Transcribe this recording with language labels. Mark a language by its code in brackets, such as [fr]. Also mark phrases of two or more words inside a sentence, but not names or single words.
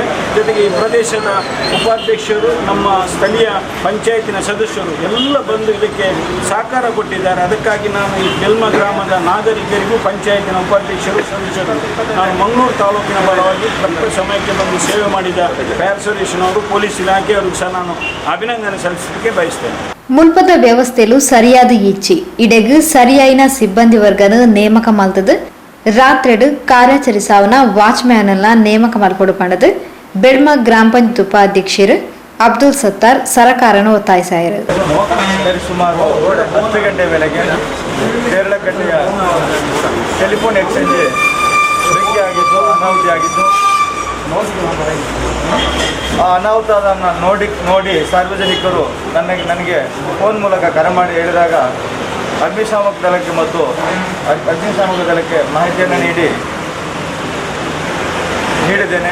[kn] ಜೊತೆಗೆ ಈ ಪ್ರದೇಶದ ಉಪಾಧ್ಯಕ್ಷರು, ನಮ್ಮ ಸ್ಥಳೀಯ ಪಂಚಾಯತಿನ ಸದಸ್ಯರು ಎಲ್ಲ ಬಂದು ಇದಕ್ಕೆ ಸಹಕಾರ ಕೊಟ್ಟಿದ್ದಾರೆ. ಅದಕ್ಕಾಗಿ ನಾನು ಈ ಬೆಲ್ಮ ಗ್ರಾಮದ ನಾಗರಿಕರಿಗೂ, ಪಂಚಾಯತಿನ ಉಪಾಧ್ಯಕ್ಷರು, ಸದಸ್ಯರು, ನಾನು ಮಂಗಳೂರು ತಾಲೂಕಿನ ಪರವಾಗಿ ತಕ್ಕ ಸಮಯಕ್ಕೆ ಬಂದು ಸೇವೆ ಮಾಡಿದ [en] fire solution [kn] ಅವರು, ಪೊಲೀಸ್ ಇಲಾಖೆಯವರಿಗೂ ಸಹ ನಾನು ಅಭಿನಂದನೆ ಸಲ್ಲಿಸಲಿಕ್ಕೆ ಬಯಸ್ತೇನೆ. [tcy] ಮುಲ್ಪದ ವ್ಯವಸ್ಥೆಲು ಸರಿಯಾದ ಈಚಿ ಇಡೆಗ್ ಸರಿಯಾಯಿನ ಸಿಬ್ಬಂದಿ ವರ್ಗನ ನೇಮಕ ಮಲ್ತದು ರಾತ್ರೆಡು ಕಾರ್ಯಾಚರಿಸಾವನ ವಾಚ್ಮ್ಯಾನಲ್ನ ನೇಮಕ ಮಲ್ಪಡು ಪಂಡದು ಬೆಳ್ಮ ಗ್ರಾಮ ಪಂಚಾಯತ್ ಉಪಾಧ್ಯಕ್ಷರು ಅಬ್ದುಲ್ ಸತ್ತಾರ್ ಸರಕಾರನ ಒತ್ತಾಯಿಸಾಯರು. [kn] ಸುಮಾರು 10 ಗಂಟೆ ವೇಳೆಗೆ ದೇರಳಕಟ್ಟೆಯ [en] telephone exchange [kn] ಬೆಂಕಿ ಆಗಿದ್ದು, ಅನಾಹುತಿ ಆಗಿದ್ದು. ಆ ಅನಾಹುತವನ್ನು ನೋಡಿ ಸಾರ್ವಜನಿಕರು ನನಗೆ ಫೋನ್ ಮೂಲಕ ಕರೆ ಮಾಡಿ ಹೇಳಿದಾಗ ಅಗ್ನಿಶಾಮಕ ದಳಕ್ಕೆ ಮತ್ತು ಅಗ್ನಿಶಾಮಕ ದಳಕ್ಕೆ ಮಾಹಿತಿಯನ್ನು ನೀಡಿದ್ದೇನೆ.